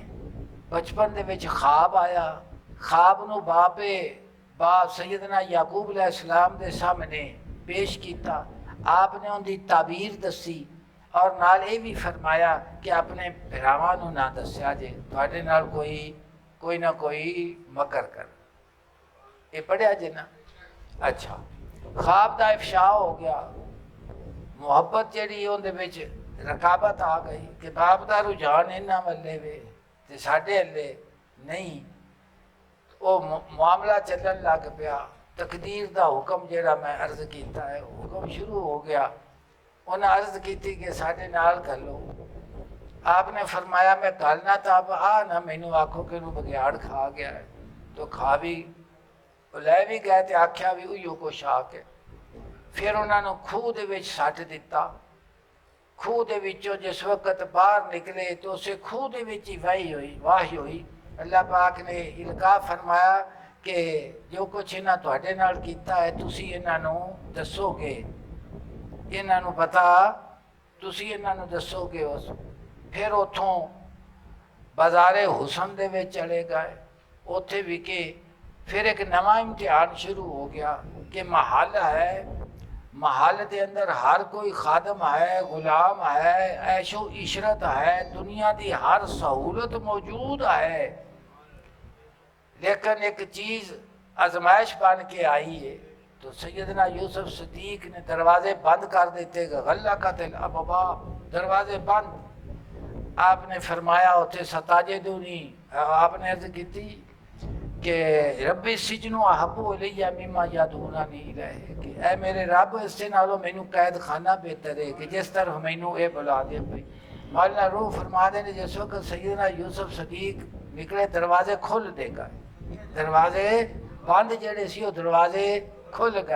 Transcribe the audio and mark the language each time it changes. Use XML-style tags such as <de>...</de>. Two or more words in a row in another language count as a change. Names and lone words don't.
<pa>بچپن دے وچ خواب آیا. خواب نو باپ سیدنا یعقوب علیہ السلام دے سامنے پیش کیتا. آپ نے ان دی تعبیر دسی اور نال یہ بھی فرمایا کہ اپنے بھراواں نو نہ دسیا جے تواڈے نال کوئی نہ کوئی مکر کر. یہ پڑھیا جے نا. اچھا خواب دا افشاء ہو گیا. محبت جڑی اندے وچ رقابت آ گئی کہ باپ دا رجحان انہاں والے وے تے ساڈے ہلے نہیں. وہ معاملہ چلن لگ پیا. تقدیر دا حکم جڑا میں عرض کیتا ہے حکم شروع ہو گیا. انہیں عرض کی تھی کہ ساڈے نال گھلو. آپ نے فرمایا میں گھلنا تو آپ نہ مینوں آکھو کہ انہوں بگیاڑ کھا گیا ہے. تو کھا بھی لے بھی گئے تو آکھیا بھی اوہیو کچھ آ کے. پھر انہوں نے کھوہ دے وچ سٹ دیتا. کھوہ دے وچوں جس وقت باہر نکلے تو اسے کھوہ دے وچ ہی واہی ہوئی اللہ پاک نے القاء فرمایا کہ جو کچھ انہاں تواڈے نال کیتا ہے تسی انہاں نوں دسو گے، انہاں نوں پتا تسی انہاں نوں دسو گے۔ پھر اتھوں بازار حسن دے وچ چلے گئے، اوتھے بھی کہ پھر ایک نواں امتحان شروع ہو گیا کہ محل ہے، محل دے اندر ہر کوئی خادم ہے، غلام ہے، عیش و عشرت ہے، دنیا دی ہر سہولت موجود ہے، لیکن ایک چیز آزمائش بن کے آئی ہے۔ تو سیدنا یوسف صدیق نے دروازے بند کر دیتے،</pa> <ar>غلقت الابواب،</ar> <pa>دروازے بند۔ آپ نے فرمایا اتھے ستاجدونی، آپ نے عرض کی تھی کہ</pa> <ar>ربی السجن احب الی مما یدعوننی الیہ،</ar> <pa>کہ اے میرے رب اس سے نالوں مینوں قید خانہ بہتر ہے کہ جس طرف مینوں اے بلا دے پئی۔ مولانا روح فرما دے نے جس وقت سیدنا یوسف صدیق نکلے دروازے کھل دے گئے، دروازے بند جڑے سی وہ دروازے کھل گئے۔</pa>